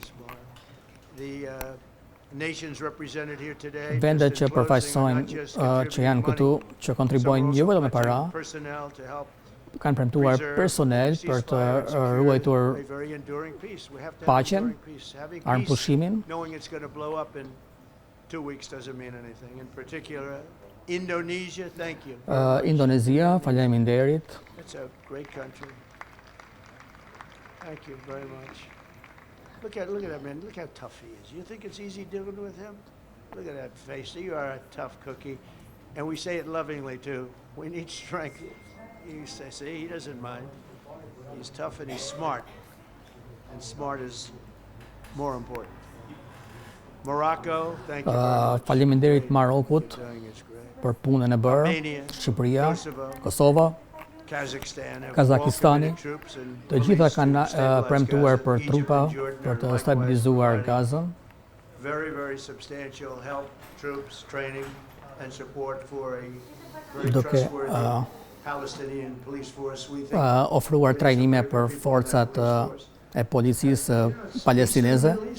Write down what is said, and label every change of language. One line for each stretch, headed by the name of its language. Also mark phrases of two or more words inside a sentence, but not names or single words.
Albanian: Vendet që përfaqësojnë që janë këtu, që kontribuojnë jo vetëm me para, kanë premtuar personel për të ruajtur paqen, armëpushimin. Indonezia, faleminderit.
English: Thank you very much. Look at that man. Look how tough he is. You think it's easy dealing with him? Look at that face. You are a tough cookie. And we say it lovingly too. We need strength. You say, see, he doesn't mind. He's tough and he's smart. And smart is more important. Morocco, thank you very much.
Albanian: Faleminderit Marokut për punën e bërë. Shqipëria, Kosova, Kazakistani, të gjitha kanë premtuar për trupa për të stabilizuar Gazën. Duke ofruar trajnime për forcat e policisë palestineze.